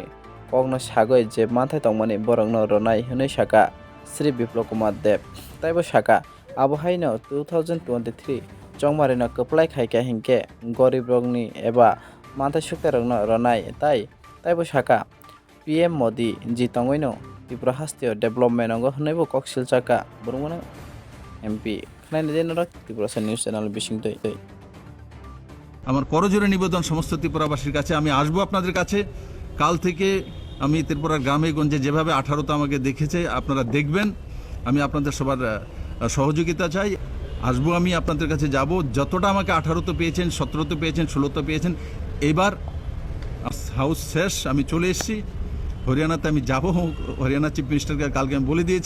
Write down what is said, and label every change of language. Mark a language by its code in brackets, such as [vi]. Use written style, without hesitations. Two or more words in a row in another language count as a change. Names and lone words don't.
[trp] Kogno Sagoi je Manthai Tongmani Borongno Ronai Hunai Saka Sri Biplop Kumar Deb Taibo Saka Abahaino 2023 Chongmarino Kaplai Khaika Hingke Gorib Rogni Eba Manthai Suktairongno Ronai Taibo Saka PM Modi ji Tongoino Tripura Hastio Development Ongo Hunaibo Koksil Chaka Borumganang MP Khlaini Jenarak Tripura News Channel Bishingtoi [bn] আমার করজোরে নিবেদন সমস্ত ত্রিপুরাবাসীর কাছে আমি আসবো আপনাদের কাছে কাল থেকে আমি ত্রিপুরার গ্রামে গঞ্জে যেভাবে 18তে আমাকে দেখেছে আপনারা দেখবেন আমি আপনাদের সবার সহযোগিতা চাই আসবো আমি আপনাদের কাছে যাব যতটা আমাকে 18তে পেয়েছেন 17তে পেয়েছেন 16তে পেয়েছেন এবার হাউস শেষ আমি চলে এসেছি হরিয়ানাতে আমি যাব হরিয়ানা [en] chief minister-ke [bn] কালকে আমি বলে দিয়েছি